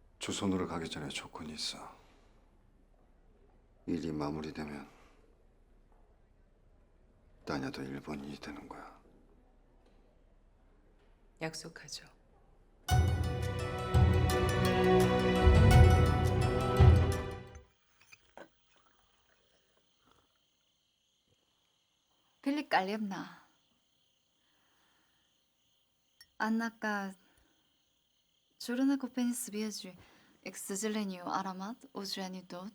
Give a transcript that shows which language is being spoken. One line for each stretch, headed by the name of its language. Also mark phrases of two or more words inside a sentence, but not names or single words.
Korean: 조선으로 가기 전에 조건이 있어. 일이 마무리되면 따냐도 일본인이 되는 거야. 약속하죠.
Russian: Великолепно. Однако, трудно купить свежий, к сожалению, аромат уже не тот.